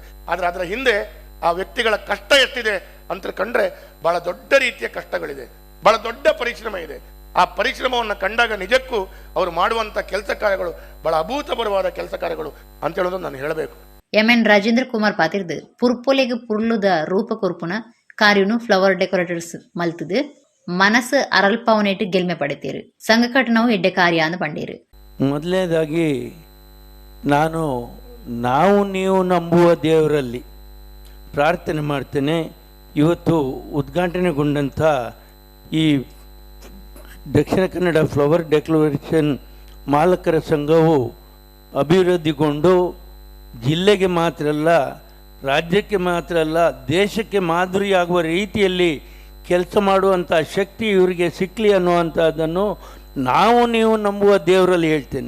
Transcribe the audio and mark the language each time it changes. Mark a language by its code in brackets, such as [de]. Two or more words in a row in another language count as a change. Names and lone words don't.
[kn] ಆದರೆ ಅದರ ಹಿಂದೆ ಆ ವ್ಯಕ್ತಿಗಳ ಕಷ್ಟ ಎಷ್ಟಿದೆ ಅಂತ ಕಂಡ್ರೆ ಬಹಳ ದೊಡ್ಡ ರೀತಿಯ ಕಷ್ಟಗಳಿದೆ, ಬಹಳ ದೊಡ್ಡ ಪರಿಶ್ರಮ ಇದೆ. ಆ ಪರಿಶ್ರಮವನ್ನು ಕಂಡಾಗ ನಿಜಕ್ಕೂ ಅವರು ಮಾಡುವಂಥ ಕೆಲಸ ಕಾರ್ಯಗಳು ಬಹಳ ಅಭೂತಪೂರ್ವವಾದ ಕೆಲಸ ಕಾರ್ಯಗಳು ಅಂತ ಹೇಳೋದು ನಾನು ಹೇಳಬೇಕು. [tcy] ಎಂ.ಎನ್. ರಾಜೇಂದ್ರ ಕುಮಾರ್ ಪಾತಿರ್ದು ಪುರ್ಪೊಲೆಗೆ ಪುರ್ಲುದ ರೂಪ ಕೊರ್ಪುನ ಕಾರ್ಯನು [en] flower decorators [tcy] ಮಲ್ತದು ಮನಸ್ಸು ಅರಲ್ಪವನೇಟು ಗೆಲ್ಮೆ ಪಡೆತೀರು. ಸಂಘ ಕಟ್ಟನವು ಎಡ್ಡೆ ಕಾರ್ಯ ಅಂದು ಪಂಡೀರು. [kn] ಮೊದಲನೇದಾಗಿ ನಾವು ನೀವು ನಂಬುವ ದೇವರಲ್ಲಿ ಪ್ರಾರ್ಥನೆ ಮಾಡ್ತೇನೆ. ಇವತ್ತು ಉದ್ಘಾಟನೆಗೊಂಡಂಥ ಈ ದಕ್ಷಿಣ ಕನ್ನಡ ಫ್ಲವರ್ ಡೆಕೋರೇಷನ್ ಮಾಲಕರ ಸಂಘವು ಅಭಿವೃದ್ಧಿಗೊಂಡು ಜಿಲ್ಲೆಗೆ ಮಾತ್ರ ಅಲ್ಲ, ರಾಜ್ಯಕ್ಕೆ ಮಾತ್ರ ಅಲ್ಲ, ದೇಶಕ್ಕೆ ಮಾದರಿಯಾಗುವ ರೀತಿಯಲ್ಲಿ ಕೆಲಸ ಮಾಡುವಂಥ ಶಕ್ತಿ ಇವರಿಗೆ ಸಿಕ್ಕಲಿ ಅನ್ನುವಂಥದ್ದನ್ನು ನಾವು ನೀವು ನಂಬುವ ದೇವರಲ್ಲಿ ಹೇಳ್ತೇನೆ.